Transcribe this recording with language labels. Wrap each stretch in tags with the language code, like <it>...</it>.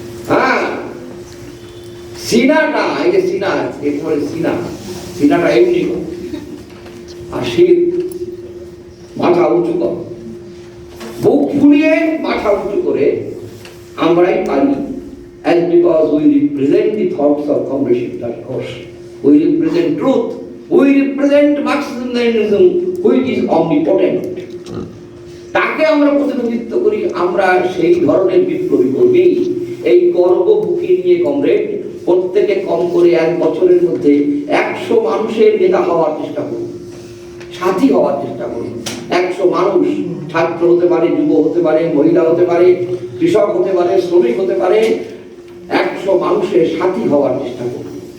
<bn>হ্যাঁ, সিনাটা, এই যে সিনা, এরপরে সিনাটা এমনি করো, আর শীত মাথা উঁচু করো, বুক ফুলিয়ে মাথা উঁচু করে আমরাই পারি।</bn> <en>And because we represent the thoughts of Comrade Shiv Ghosh, we represent truth, we represent Marxism, which is omnipotent.</en> <bn>তাকে আমরা প্রতিনিধিত্ব করি, আমরা সেই ধরনের বিপ্লবী কর্মী। এই গর্ব বুকে নিয়ে কমরেড, প্রত্যেকে কম করে 1 বছরের মধ্যে 100 মানুষের নেতা হওয়ার চেষ্টা করুন, সাথী হওয়ার চেষ্টা করুন। 100 মানুষ, ছাত্র হতে পারে, যুব হতে পারে, মহিলা হতে পারে, কৃষক হতে পারে, শ্রমিক হতে পারে, 100 মানুষের সাথী হওয়ার চেষ্টা করুন।</bn>